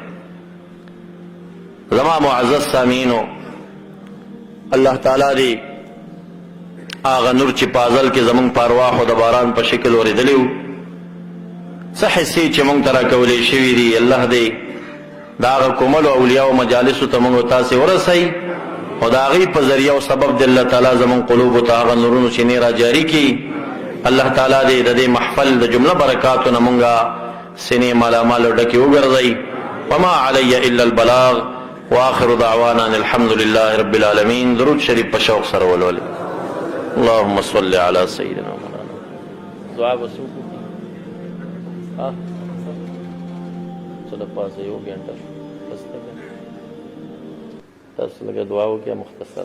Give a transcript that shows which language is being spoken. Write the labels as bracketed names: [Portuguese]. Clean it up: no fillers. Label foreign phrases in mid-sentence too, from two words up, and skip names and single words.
[Pashto] زما معزز سامعینو، الله تعالی دې هغه نور چې په ازل کې زمونږ په ارواحو د باران په شکل اورېدلی و، څه حصې چې مونږ ته راکولی شوي دي، الله دې د هغه کوملو اولیاو مجالسو ته مونږ تاسې ورسوي، او د هغې په ذریعه او سبب د الله تعالی زمونږ قلوبو ته هغه نورونو چینې را جاري کړي. الله تعالی دې د دې محفل د جمله برکاتو نه مونږه سینې مالامال ډکې وګرځوي. [Arabic] وما علی الا البلاغ، واخر دعوانا ان الحمد لله رب العالمین. [Pashto] درود شریف په شوق سره ولولئ. [Arabic] اللهم صل علی سیدنا مولانا. [Pashto] دعا وسوق چلو پاسه یو گھنٹه تاسو لږه دعا وکړئ مختصر.